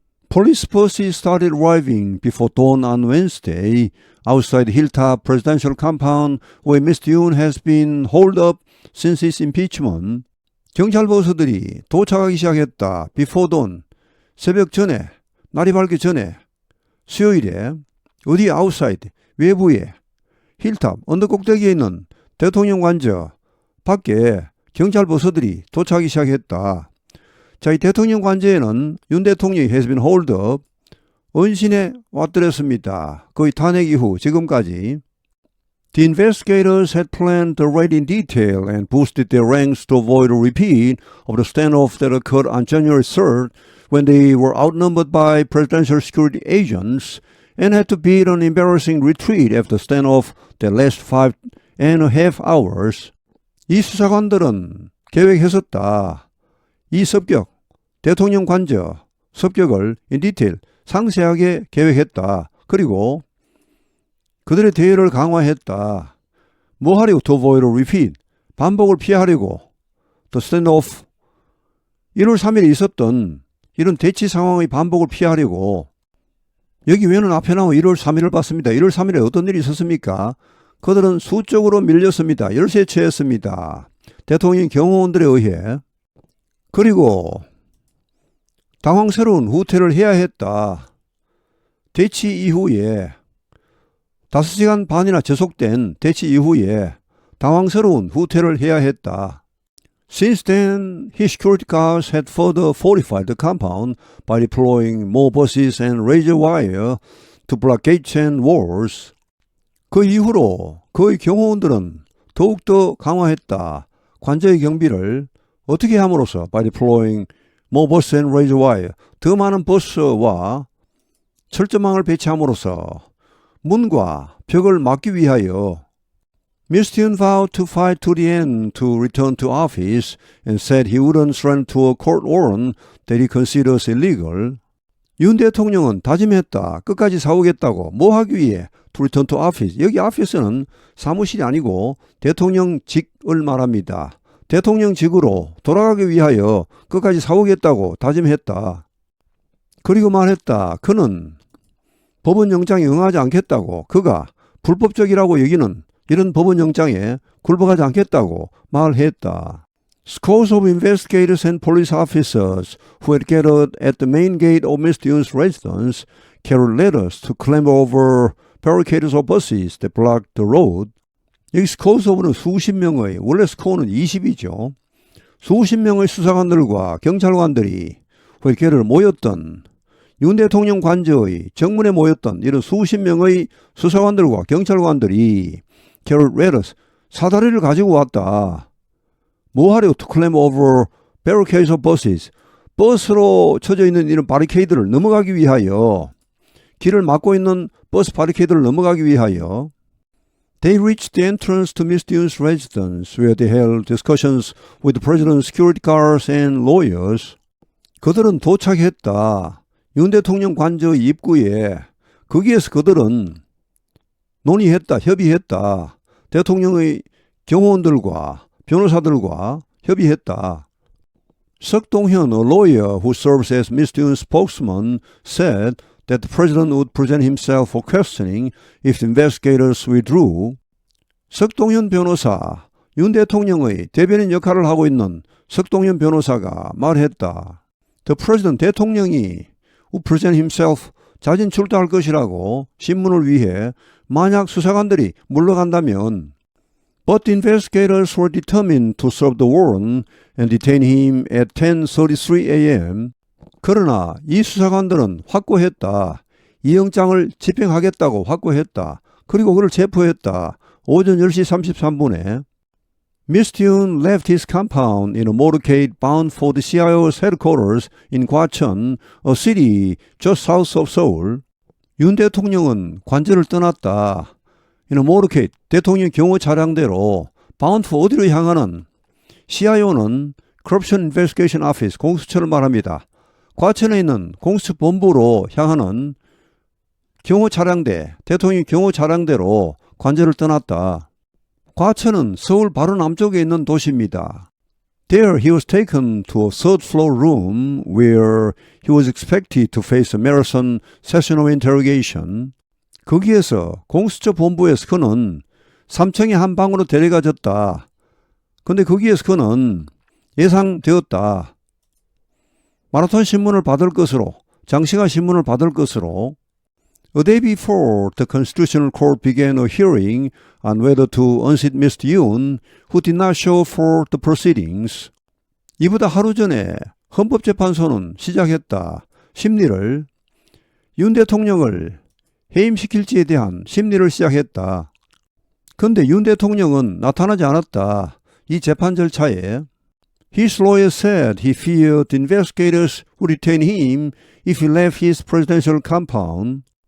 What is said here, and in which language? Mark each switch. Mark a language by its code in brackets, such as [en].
[en] Police forces started arriving before dawn on Wednesday outside the Hilltop presidential compound where Mr. Yoon has been holed up since his impeachment. [ko] 경찰 보수들이 도착하기 시작했다. [en] Before dawn, [ko] 새벽 전에, 날이 밝기 전에, 수요일에 어디 [en] outside, [ko] 외부에 힐탑, 언덕 꼭대기에 있는 대통령 관저 밖에 경찰 보수들이 도착하기 시작했다. 자, 이 대통령 관저에는 윤 대통령이 [en] has been holed up, [ko] 언신에 왔더랬습니다. 거의 탄핵 이후 지금까지. [en] The investigators had planned the raid in detail and boosted their ranks to avoid a repeat of the standoff that occurred on January 3rd when they were outnumbered by presidential security agents and had to beat an embarrassing retreat after the standoff that lasted 5.5 hours. [ko] 이 수사관들은 계획했었다. 이 습격, 대통령 관저 습격을 [en] in detail, [ko] 상세하게 계획했다. 그리고 그들의 대열을 강화했다. 뭐 하려고? [en] To avoid a repeat, [ko] 반복을 피하려고. [en] The standoff, [ko] 1월 3일에 있었던 이런 대치 상황의 반복을 피하려고 여기 왜는 앞에 나온 1월 3일을 봤습니다. 1월 3일에 어떤 일이 있었습니까? 그들은 수적으로 밀렸습니다. 열세에 처했습니다. 대통령 경호원들에 의해. 그리고 당황스러운 후퇴를 해야 했다. 대치 이후에 5시간 반이나 지속된 대치 이후에 당황스러운 후퇴를 해야 했다. [en] Since then, his security guards had further fortified the compound by deploying more buses and razor wire to block gates and walls. [ko] 그 이후로 그의 경호원들은 더욱더 강화했다. 관저의 경비를 어떻게 함으로써 [en] by deploying more buses and razor wire, [ko] 더 많은 버스와 철조망을 배치함으로써 문과 벽을 막기 위하여 [en] Mistyun vowed to fight to the end to return to office and said he wouldn't surrender to a court warrant that he considers illegal. [ko] 윤 대통령은 다짐했다. 끝까지 싸우겠다고. 뭐 하기 위해? [en] To return to office. [ko] 여기 office는 사무실이 아니고 대통령직을 말합니다. 대통령직으로 돌아가기 위하여 끝까지 싸우겠다고 다짐했다. 그리고 말했다. 그는 법원영장에 응하지 않겠다고. 그가 불법적이라고 여기는 이런 법원영장에 굴복하지 않겠다고 말했다. [en] Scores of investigators and police officers who had gathered at the main gate of Mistyun's residence carried letters to clamber over barricades of buses that blocked the road. [ko] 여기 [en] scores of [ko] 는 수십 명의, 원래 score는 20이죠. 수십 명의 수사관들과 경찰관들이 [en] who had gathered [ko] 모였던 윤 대통령 관저의 정문에 모였던 이런 수십 명의 수사관들과 경찰관들이 [en] carried letters, [ko] 사다리를 가지고 왔다. 뭐 하려고? [en] To climb over barricades of buses. [ko] 버스로 쳐져 있는 이런 바리케이드를 넘어가기 위하여, 길을 막고 있는 버스 바리케이드를 넘어가기 위하여. [en] They reached the entrance to Mistyun's residence where they held discussions with the president's security guards and lawyers. [ko] 그들은 도착했다. 윤 대통령 관저 입구에. 거기에서 그들은 논의했다. 협의했다. 대통령의 경호원들과 변호사들과 협의했다. [en] 석동현, a lawyer who serves as Mistyun's spokesman, said that the president would present himself for questioning if the investigators withdrew. [ko] 석동현 변호사, 윤 대통령의 대변인 역할을 하고 있는 석동현 변호사가 말했다. [en] The president, [ko] 대통령이 [en] would present himself, [ko] 자진 출두할 것이라고 신문을 위해 만약 수사관들이 물러간다면 [en] But the investigators were determined to serve the warrant and detain him at 10:33 a.m. [ko] 그러나 이 수사관들은 확고했다. 이 영장을 집행하겠다고 확고했다. 그리고 그를 체포했다. 오전 10시 33분에 [en] Mistyun left his compound in a motorcade bound for the CIO's headquarters in Gwacheon, a city just south of Seoul. [ko] 윤 대통령은 관저를 떠났다. [en] in a motorcade, [ko] 대통령 경호 차량대로 [en] bound for [ko] 어디로 향하는? CIO는 Corruption Investigation Office, 공수처를 말합니다. 과천에 있는 공수처 본부로 향하는 경호 차량대, 대통령 경호 차량대로 관저를 떠났다. 과천은 서울 바로 남쪽에 있는 도시입니다. [en] There he was taken to a third floor room where he was expected to face a marathon session of interrogation. [ko] 거기에서 공수처 본부에서 그는 3층의 한 방으로 데려가졌다. 근데 거기에서 그는 예상되었다. 마라톤 신문을 받을 것으로, 장시간 신문을 받을 것으로. [en] A day before, the Constitutional Court began a hearing on whether to unseat Mr. Yoon, who did not show for the proceedings. [ko] 이보다 하루 전에 헌법재판소는 시작했다. 심리를, 윤 대통령을 해임시킬지에 대한 심리를 시작했다. 그런데 윤 대통령은 나타나지 않았다. 이 재판 절차에. [en] His lawyer said he feared the investigators would detain him if he left his presidential compound.